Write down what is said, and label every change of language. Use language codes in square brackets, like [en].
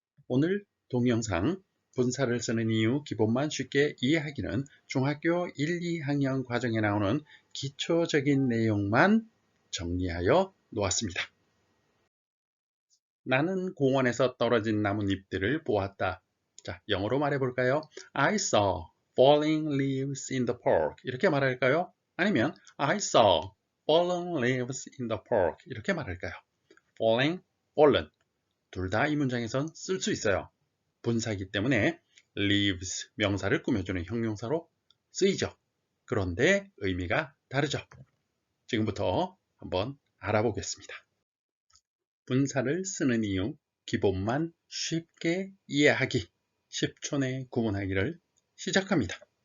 [ko] 오늘 동영상 분사를 쓰는 이유 기본만 쉽게 이해하기는 중학교 1, 2학년 과정에 나오는 기초적인 내용만 정리하여 놓았습니다. 나는 공원에서 떨어진 나뭇잎들을 보았다. 자, 영어로 말해볼까요? [en] I saw falling leaves in the park. [ko] 이렇게 말할까요? 아니면 [en] I saw fallen leaves in the park. [ko] 이렇게 말할까요? [en] falling, fallen. [ko] 둘 다 이 문장에선 쓸 수 있어요. 분사이기 때문에 leaves, 명사를 꾸며주는 형용사로 쓰이죠. 그런데 의미가 다르죠. 지금부터 한번 알아보겠습니다. 분사를 쓰는 이유, 기본만 쉽게 이해하기, 10초 내 구분하기를 시작합니다.